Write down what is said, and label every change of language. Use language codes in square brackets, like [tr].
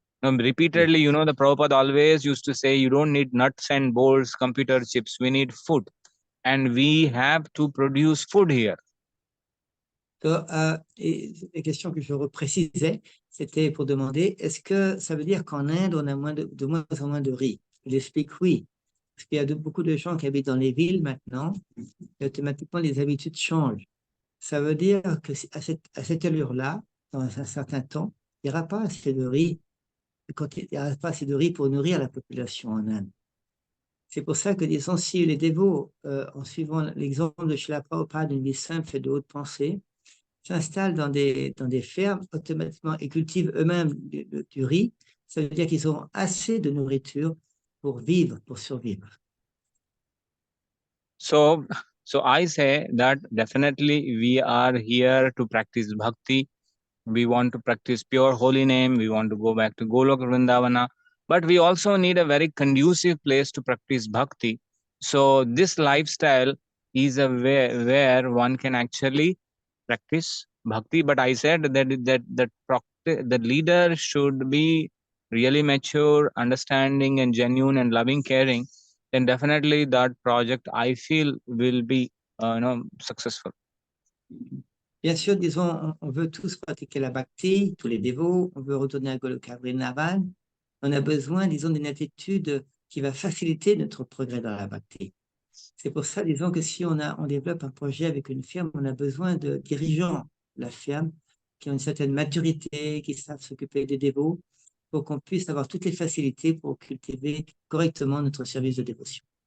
[en] Repeatedly, the Prabhupada always used to say, you don't need nuts and bolts, computer chips, we need food, and we have to produce food here. [fr] Et la question que je reprécisais, c'était pour demander, est-ce que ça veut dire qu'en Inde, on a de moins en moins de riz? Il explique oui, parce qu'il y a beaucoup de gens qui habitent dans les villes maintenant, et automatiquement les habitudes changent. Ça veut dire que à cette allure-là, dans un certain temps, il n'y aura pas assez de riz, il n'y aura pas assez de riz pour nourrir la population en Inde. C'est pour ça que, disons, si les dévots, en suivant l'exemple de Srila Prabhupada, d'une vie simple et de haute pensée, s'installent dans des fermes automatiquement et cultivent eux-mêmes du riz, ça veut dire qu'ils auront assez de nourriture pour vivre, pour survivre. [en] So I say that definitely we are here to practice bhakti. We want to practice pure holy name. We want to go back to Goloka Vrindavana. But we also need a very conducive place to practice bhakti. So this lifestyle is a way where one can actually practice bhakti. But I said that the leader should be really mature, understanding, and genuine and loving, caring. Then definitely that project I feel will be successful. [fr] Bien sûr, disons, on veut tous pratiquer la bhakti, tous les dévots, on veut retourner à Goloka Vrindavan. On a besoin, disons, d'une attitude qui va faciliter notre progrès dans la bhakti. C'est pour ça, disons, que si on développe un projet avec une firme, on a besoin de dirigeants de la ferme qui ont une certaine maturité, qui savent s'occuper des dévots, pour qu'on puisse avoir toutes les facilités pour cultiver correctement notre service de dévotion.